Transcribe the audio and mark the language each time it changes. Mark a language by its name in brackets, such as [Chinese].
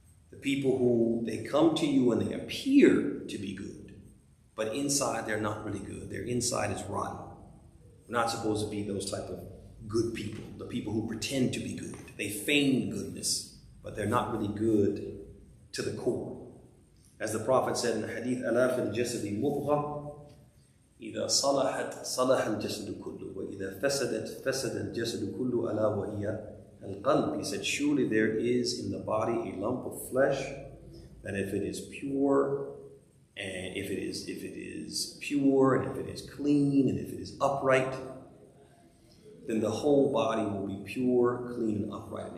[English] The people who, they come to you and they appear to be good, but inside they're not really good. Their inside is rotten. We're not supposed to be those type of good people, the people who pretend to be good. They feign goodness, but they're not really good to the core. As the Prophet said in the hadith, [Arabic] أَلَا فِي الْجَسَدِ مُضْغَةٌ إِذَا صَلَحَتْ صَلَحَ الْجَسَدُ كُلُّهُ وَإِذَا فَسَدَتْ فَسَدَ الْجَسَدُ كُلُّهُ أَلَا وَهِيَ الْقَلْبِ. [English] He said, surely there is in the body a lump of flesh that if it is pure, and if it is pure, and if it is clean, and if it is upright, then the whole body will be pure, clean, and upright.